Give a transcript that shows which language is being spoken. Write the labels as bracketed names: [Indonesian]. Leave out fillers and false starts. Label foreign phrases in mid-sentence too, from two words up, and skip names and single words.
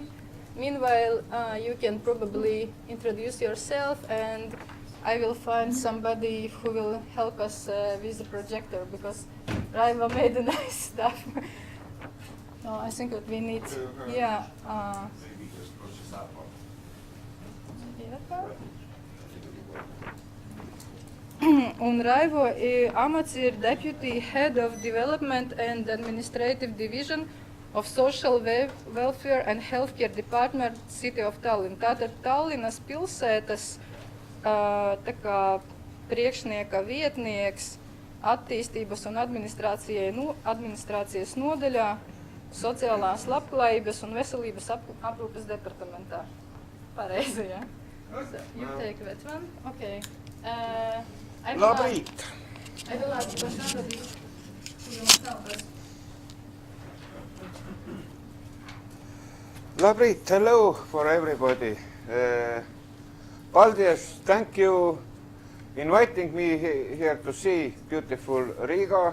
[English] Meanwhile, you can probably introduce yourself, and I will find somebody who will help us with the projector, because Raiva made a nice stuff. No, I think that we need, yeah. Maybe just push this up. Maybe that part? [Latvian] Un Raivo amats ir [English] Deputy Head of Development and Administrative Division of Social Welfare and Healthcare Department, City of Tallinn. [Latvian] Tātad Tallinas pilsētas tā kā priekšnieka vietnieks attīstības un administrācijas nodaļā sociālās labklājības un veselības aprūpes departamentā. Pareizi, ja? [English] So, you take that one. Okay. [Latvian] Labrīt! [English] I will ask you somebody who will help us. Labrīt, hello for everybody. Paldies, thank you inviting me here to see beautiful Riga.